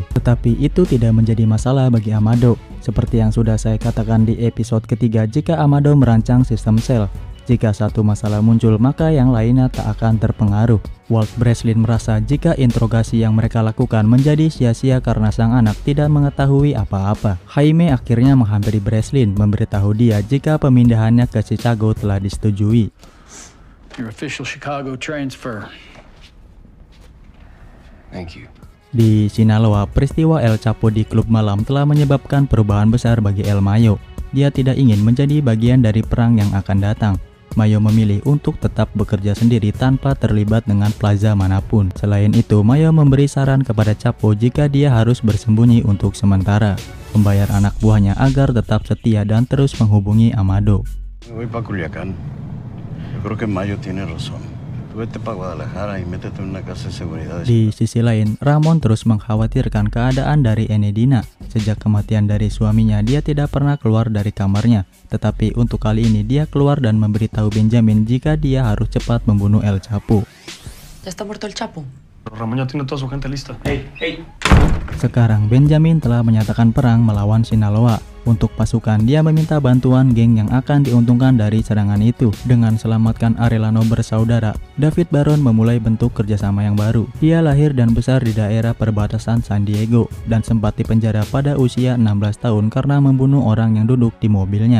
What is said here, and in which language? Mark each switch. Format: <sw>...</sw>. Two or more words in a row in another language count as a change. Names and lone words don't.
<id>Tetapi itu tidak menjadi masalah bagi Amado. Seperti yang sudah saya katakan di episode ketiga, jika Amado merancang sistem sel, jika satu masalah muncul maka yang lainnya tak akan terpengaruh. Walt Breslin merasa jika interogasi yang mereka lakukan menjadi sia-sia karena sang anak tidak mengetahui apa-apa. Jaime akhirnya menghampiri Breslin, memberitahu dia jika pemindahannya ke Chicago telah disetujui.</id> <en>Your official Chicago transfer. Thank you.</en> <id>Di Sinaloa, peristiwa El Chapo di klub malam telah menyebabkan perubahan besar bagi El Mayo. Dia tidak ingin menjadi bagian dari perang yang akan datang. Mayo memilih untuk tetap bekerja sendiri tanpa terlibat dengan plaza manapun. Selain itu, Mayo memberi saran kepada Chapo jika dia harus bersembunyi untuk sementara, membayar anak buahnya agar tetap setia dan terus menghubungi Amado.</id> <es>Voy pa Culiacán. Yo creo que Mayo tiene razón. Tú vete pa Guadalajara y métete en una casa de seguridad.</es> <id>Di sisi lain, Ramon terus mengkhawatirkan keadaan dari Enedina. Sejak kematian dari suaminya, dia tidak pernah keluar dari kamarnya. Tetapi untuk kali ini dia keluar dan memberitahu Benjamin jika dia harus cepat membunuh El Chapo.</id> <es>¿Ya está muerto el Chapo? Ramón ya tiene toda su gente lista. Hey.</es> <id>Sekarang Benjamin telah menyatakan perang melawan Sinaloa. Untuk pasukan, dia meminta bantuan geng yang akan diuntungkan dari serangan itu. Dengan selamatkan Arellano bersaudara, David Baron memulai bentuk kerjasama yang baru. Dia lahir dan besar di daerah perbatasan San Diego dan sempat dipenjara pada usia 16 tahun karena membunuh orang yang duduk di mobilnya.</id>